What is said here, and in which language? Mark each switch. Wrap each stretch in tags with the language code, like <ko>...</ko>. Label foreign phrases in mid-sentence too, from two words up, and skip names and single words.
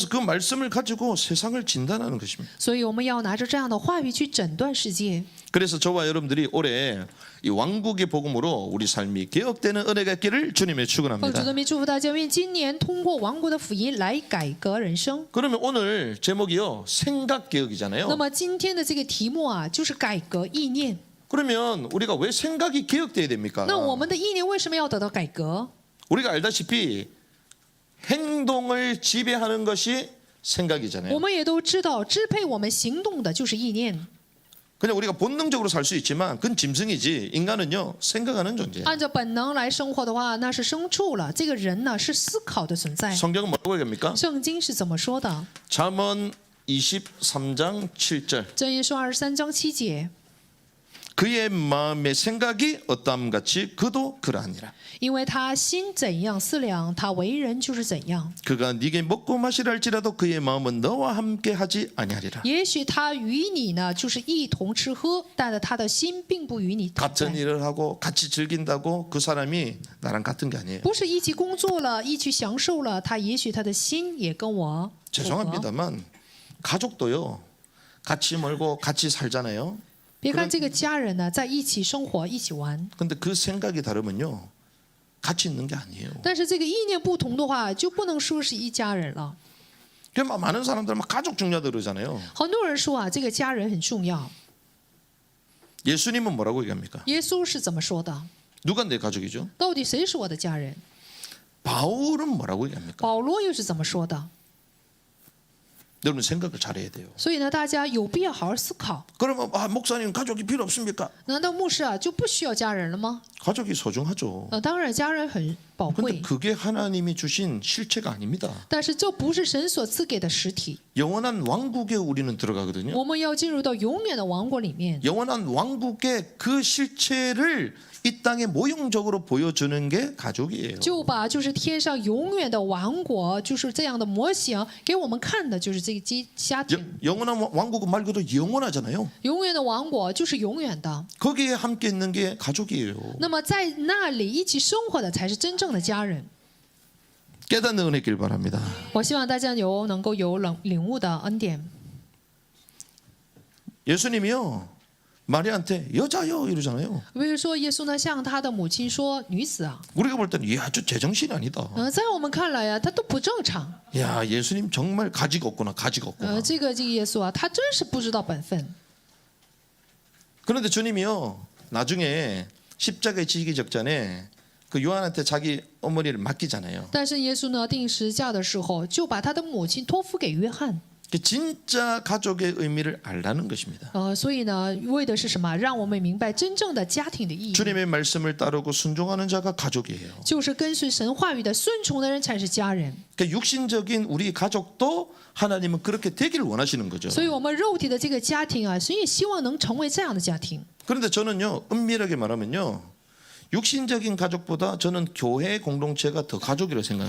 <ko>그래서 그 말씀을 가지고 세상을 진단하는 것입니다.</ko> <zh>所以我们要拿着这样的话语去诊断世界。</zh> <ko>그래서 저와 여러분들이 올해 이 왕국의 복음으로 우리 삶이 개혁되는 은혜가 있기를 주님의</ko> <zh>奉主</zh> <ko>축원합니다.</ko> <zh>的名祝福大家，愿今年通过王国的福音来改革人生。</zh> <ko>그러면 오늘 제목이요 생각 개혁이잖아요.</ko> <zh>那么今天的这个题目啊，就是改革意念。</zh> <ko>그러면 우리가 왜 생각이 개혁돼야 됩니까?</ko> <zh>那我们的意念为什么要得到改革？</zh> <ko>우리가 알다시피 행동을 지배하는 것이 생각이잖아요.</ko> <zh>我们也都知道，支配我们行动的就是意念。</zh> <ko>그냥 우리가 본능적으로 살 수 있지만 그건 짐승이지 인간은요 생각하는 존재예요.</ko> <zh>按照本能来生活的话，那是牲畜了。这个人呢，是思考的存在。</zh> <ko>성경은 뭐라고 얘기합니까?</ko> <zh>圣经是怎么说的？</zh> <ko>잠언 23장 7절</ko> <zh>箴言说23章7节，</zh> <ko>그의 마음의 생각이 어떠함 같이 그도 그러하니라.</ko> <zh>因为他心怎样思量，他为人就是怎样。</zh> <ko>그가 네게 먹고 마시라 할지라도 그의 마음은 너와 함께 하지 아니하리라.</ko> <zh>也许他与你呢，就是一同吃喝，但是他的心并不与你同</zh> <ko>같은</ko> <zh>在。</zh> <ko>일을 하고 같이 즐긴다고 그 사람이 나랑 같은 게 아니에요.</ko> <zh>不是一起工作了，一起享受了，他也许他的心也跟我不合。</zh> <ko>죄송합니다만 가족도요 같이 멀고 같이 살잖아요.</ko> <zh>别看这个家人呢，在一起生活，一起玩，</zh> <ko>근데 그 생각이 다르면요 같이 있는 게 아니에요.</ko> <zh>但是这个意念不同的话，就不能说是一家人了。</zh> <ko>그러니까 많은 사람들은 막 가족 중요하다 그러잖아요.</ko> <zh>很多人说啊，这个家人很重要。</zh> <ko>예수님은 뭐라고 얘기합니까?</ko> <zh>耶稣是怎么说的？</zh> <ko>누가 내 가족이죠?</ko> <zh>到底谁是我的家人？</zh> <ko>바울은 뭐라고 얘기합니까?</ko> <zh>保罗又是怎么说的？</zh> <ko>여러분 생각을 잘해야 돼요.</ko> <zh>所以呢，大家有必要好好思考。</zh> <ko>그러면 목사님 가족이 필요 없습니까?</ko> <zh>难道牧师啊就不需要家人了吗？</zh> <ko>가족이 소중하죠.</ko> <zh>当然家人很宝</zh> <ko>근데</ko> <zh>贵，</zh> <ko>그게 하나님이 주신 실체가 아닙니다.</ko> <zh>但是这不是神所赐给的实体。</zh> <ko>영원한 왕국에 우리는 들어가거든요.</ko> <zh>我们要进入到永远的王国里面，</zh> <ko>영원한 왕국의 그 실체를 이 땅에 모형적으로 보여주는 게 가족이에요.</ko> <zh>就把就是天上永远的王国，就是这样的模型给我们看的，就是这个家庭。</zh> <ko>영원한 왕국은 말 그대로 영원하잖아요.</ko> <zh>永远的王国就是永远的。</zh> <ko>거기에 함께 있는 게 가족이에요.</ko> <zh>那么在那里一起生活的才是真正的家人。</zh> <ko>깨닫는 은혜 길 바랍니다.</ko> <zh>我希望大家能够有领悟的恩典。</zh> <ko>예수님이요 마리아한테 여자요 이러잖아요.</ko> <zh>比如说，耶稣呢向他的母亲说：“女子啊，</zh> <ko>우리가 볼 때는 이 아주 제정신이 아니다.</ko> <zh>在我们看来呀、他都不正常。</zh> <ko>야 예수님 정말 가지가 없구나 가지가 없구나.</ko> <zh>这个耶稣啊，他真是不知道本分。</zh> <ko>그런데 주님이요 나중에 십자가에 지기 직전에 그 요한한테 자기 어머니를 맡기잖아요.</ko> <zh>但是耶稣呢，定十架的时候，就把他的母亲托付给约翰。</zh> <ko>그 진짜 가족의 의미를 알라는 것입니다.</ko> <zh>所以呢，为的是什么？让我们明白真正的家庭的意义，</zh> <ko>주님의 말씀을 따르고 순종하는 자가 가족이에요.</ko> <zh>就是跟随神话语的顺从的人才是家人。</zh> <ko>그러니까 육신적인 우리 가족도 하나님은 그렇게 되기를 원하시는 거죠.</ko> <zh>所以，我们肉体的这个家庭啊，神也希望能成为这样的家庭。</zh> <ko>그런데 저는요 은밀하게 말하면요 육신적인 가족보다 저는 교회 공동체가 더 가족이라고 생각하는</ko>